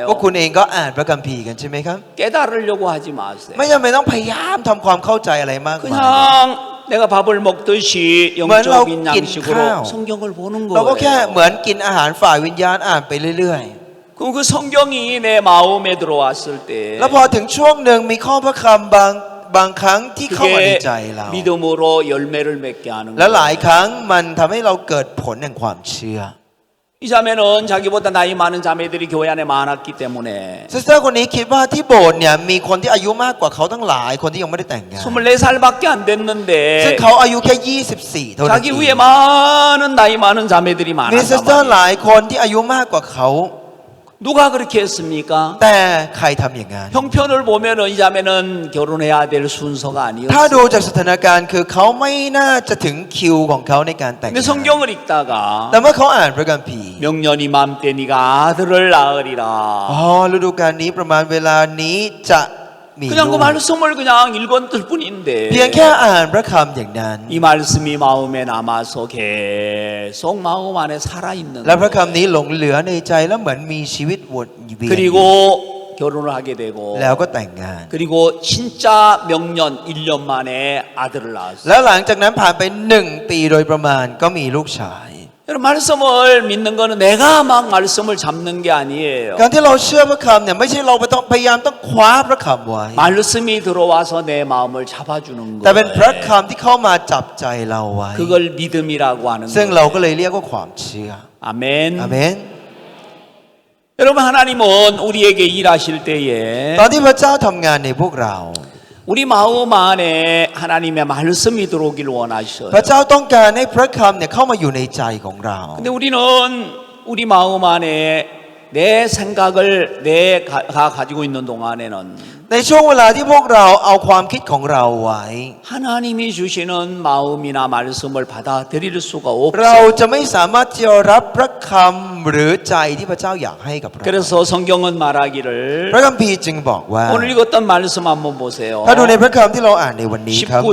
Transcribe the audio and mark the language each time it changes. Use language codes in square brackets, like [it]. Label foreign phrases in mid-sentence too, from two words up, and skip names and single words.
[th] พวกคุณเองก็อ่านพระคัมภีร์กันใช่ไหมครับ [ko] 깨달으려고 하지 마세요. [th] ไม่จำเป็นต้องพยายามทำความเข้าใจอะไรมากมาย [ko] 그냥 내가 밥을 먹듯이 뭐라고 영적인 낀 양식으로 [th] ข้าว [ko] 성경을 보는 [th] เราก็แค่ [ko] 거예요. [th] เหมือนกินอาหารฝ่ายวิญญาณอ่านไปเรื่อย [ko] 그럼 그 성경이 내 마음에 들어왔을 때 [th] ๆ แล้วพอถึงช่วงหนึ่งมีข้อพระคำบางครั้งที่เข้ามาใน [ko] 그게 [th] ใจเรา [ko] 믿음으로 열매를 맺게 하는 [th] แล้วหลาย [ko] 거예요. [th] ครั้งมันทำให้เราเกิดผลแห่งความเชื่อ [ko] 이 자매는 자기보다 나이 많은 자매들이 교회 안에 많았기 때문에 [th] ซิสเตอร์คนนี้คิดว่าที่โบสถ์เนี่ยมีคนที่อายุมากกว่าเขาตั้งหลายคนที่ยังไม่ได้แต่งงาน [ko] 24살밖에 안 [th] ซึ่ง [ko] 됐는데 [th] เขาอายุแค่ 24 เท่านั้น [ko] 자기 [th] เอง [ko] 위에 많은 나이 많은 자매들이 [th] มีซิสเตอร์ [ko] 많았단 [th] ห [ko] 말이에요. [th] ลายคนที่อายุมากกว่าเขา [ko] 누가 그렇게 했습니까? [th] แต่ใครทำอย่างนั้น [ko] 형편을 보면은 이 자매는 결혼해야 될 순서가 [th] ถ้าดู [ko] 아니었어요. [th] จากสถานการณ์คือเขาไม่น่าจะถึงคิวของเขาในการแต่ง [ko] 근데 [th] งาน [ko] 성경을 읽다가 [th] แต่เมื่อเขาอ่านพระคัมภีร์ [ko] 명년이 맘때 네가 아들을 낳으리라. [th] อ๋อฤดูกาลนี้ประมาณเวลานี้จะมี [ko] 그냥 [th] ลู [ko] 그 [th] ก [ko] 말씀을 그냥 읽었을 뿐인데 [th] เพียงแค่อ่านพระคำอย่างนั้น [ko] 이 말씀이 마음에 남아서 계속 마음 안에 살아있는 [th] และพระ [ko] 거예요. [th] คำนี้หลงเหลือในใจแล้วเหมือนมีชีวิตวนเวียน [ko] 그리고 결혼을 하게 되고 [th] แล้วก็แต่งงาน [ko] 그리고 진짜 명년 1년 만에 아들을 낳았어요. [th] แล้วหลังจากนั้นผ่านไป1 ปีโดยประมาณก็มีลูกชาย [ko] 여러분 말씀을 믿는 거는 내가 막 말씀을 잡는 게 아니에요. [th] การที่เราเชื่อพระคำเนี่ยไม่ใช่เราไปต้องพยายามต้องคว้าพระคำไว้ [ko] 말씀이 들어와서 내 마음을 잡아주는 [th] แต่เป็นพระ [ko] 거예요. [th] คำที่เข้ามาจับใจเราไว้ [ko] 그걸 믿음이라고 하는 [th] ซึ่งเราก็ [ko] 거예요. [th] เลยเรียกว่าความเชื่อ [ko] 아멘. [th] อาเมน [ko] 여러분 하나님은 우리에게 일하실 때에 [th] ตอนที่พระเจ้าทำงานในพวกเรา [ko] 우리 마음 안에 하나님의 말씀이 들어오길 원하셔요. [th] พระเจ้าต้องการให้พระคำเนี่ยเข้ามาอยู่ในใจของเรา [ko] 근데 우리는 우리 마음 안에 내 생각을 내가 가지고 있는 동안에는 [th] ในช่วงเวลาที่พวกเราเอาความคิดของเราไว้ [ko] 하나님이 주시는 마음이나 말씀을 받아들일 수가 [th] เรา [ko] 없어요. [th] จะไม่สามารถที่จะรับพระคำหรือใจที่พระเจ้าอยากให้กับเรา [ko] 그래서 성경은 말하기를 [th] พระคัมภีร์จึงบอกว่า [ko] 오늘 읽었던 말씀 한번 보세요. [th] ถ้าดูในพระคำที่เราอ่านในวันนี้ครับ